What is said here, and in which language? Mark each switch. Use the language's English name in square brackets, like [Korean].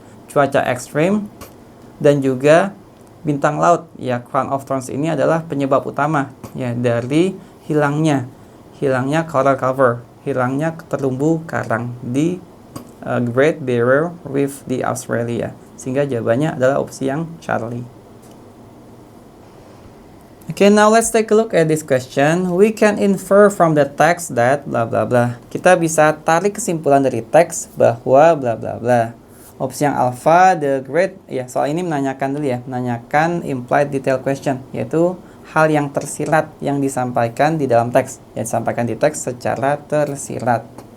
[Indonesian] Cuaca ekstrim dan juga bintang laut, ya, crown of thorns ini adalah penyebab utama, ya, dari hilangnya coral cover, hilangnya terumbu karang di Great Barrier Reef di Australia. Sehingga jawabannya adalah opsi yang Charlie. [English] Okay, now let's take a look at this question. We can infer from the text that bla bla bla. [Indonesian] Kita bisa tarik kesimpulan dari teks bahwa bla bla bla. Opsi yang alpha, the great, ya, soal ini menanyakan dulu, ya, menanyakan implied detail question, yaitu hal yang tersirat yang disampaikan di dalam teks, yang disampaikan di teks secara tersirat.